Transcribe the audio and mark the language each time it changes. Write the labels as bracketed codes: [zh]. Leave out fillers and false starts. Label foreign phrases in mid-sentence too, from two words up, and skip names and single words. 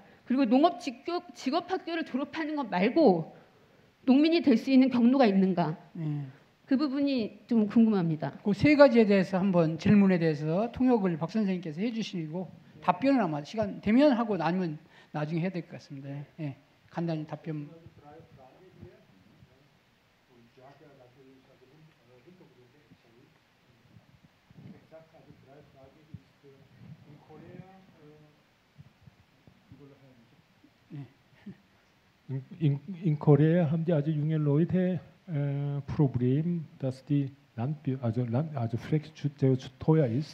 [ko] 그리고 농업 직업학교를 졸업하는 것 말고 농민이 될 수 있는 경로가 있는가? 그 부분이 좀 궁금합니다. 그 세 가지에 대해서 한번 질문에 대해서 통역을 박 선생님께서 해주시고 답변을 아마 시간 되면 하고 아니면 나중에 해야 될 것 같습니다. 예, 간단히 답변. [de] In Korea haben die also junge Leute Problem, dass die Flex zu teuer ist.